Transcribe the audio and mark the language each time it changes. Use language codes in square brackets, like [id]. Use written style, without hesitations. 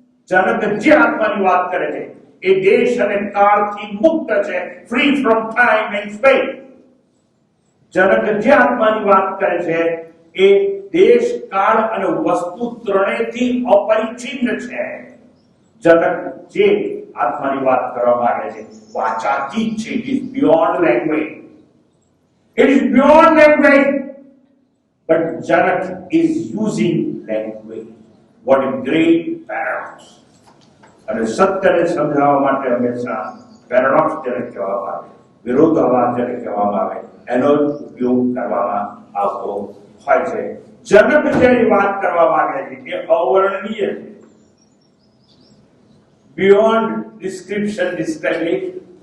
[gu] જનક જે આત્માની વાત કરે છે એ દેશ અને કાળથી મુક્ત છે, [en] Free from time and space. [gu] જનક જે આત્માની વાત કરે છે એ દેશ, કાળ અને વસ્તુ ત્રણેયથી અપરિચ્છિન્ન છે. જનક જે આત્માની વાત કરવા માંગે છે વાચાતીત છે. [en] It is beyond language. It is beyond language, but Janak is using language. What a great paradox! [gu] અને સત્યને સમજાવવા માટે હંમેશા પેરાડોક્સ જેને કહેવામાં આવે, વિરોધાભાસ જેને કહેવામાં આવે, એનો જ ઉપયોગ કરવામાં આવતો હોય છે. જનક જેની વાત કરવા માંગે છે એ અવર્ણનીય છે, [en] Beyond description, description.